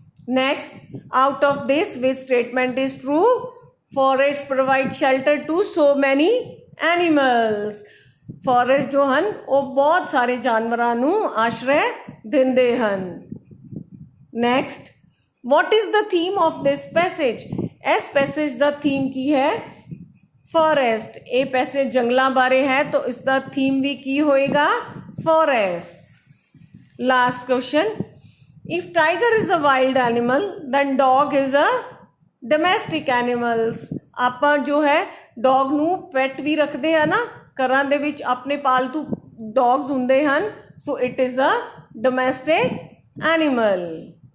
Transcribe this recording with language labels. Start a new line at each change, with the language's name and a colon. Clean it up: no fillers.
English: next, out of this which statement is true? forest provide shelter to so many animals,
Punjabi: forest ਜੋ ਹਨ ਉਹ ਬਹੁਤ ਸਾਰੇ ਜਾਨਵਰਾਂ ਨੂੰ ਆਸ਼ਰੈ ਦਿੰਦੇ ਹਨ।
English: Next, what is the theme of this passage?
Punjabi: ਇਸ ਪੈਸੇਜ ਦਾ ਥੀਮ ਕੀ ਹੈ? ਫੋਰੈਸਟ। ਇਹ ਪੈਸੇਜ ਜੰਗਲਾਂ ਬਾਰੇ ਹੈ ਤਾਂ ਇਸ ਦਾ ਥੀਮ ਵੀ ਕੀ ਹੋਏਗਾ? Forest. Last question,
English: if tiger is a wild animal then dog is a domestic animals,
Punjabi: ਆਪਾਂ ਜੋ ਹੈ ਡੌਗ ਨੂੰ ਪੈਟ ਵੀ ਰੱਖਦੇ ਆ ਨਾ, ਘਰਾਂ ਦੇ ਵਿੱਚ ਆਪਣੇ ਪਾਲਤੂ ਡੌਗਸ ਹੁੰਦੇ ਹਨ,
English: So it is a domestic animal.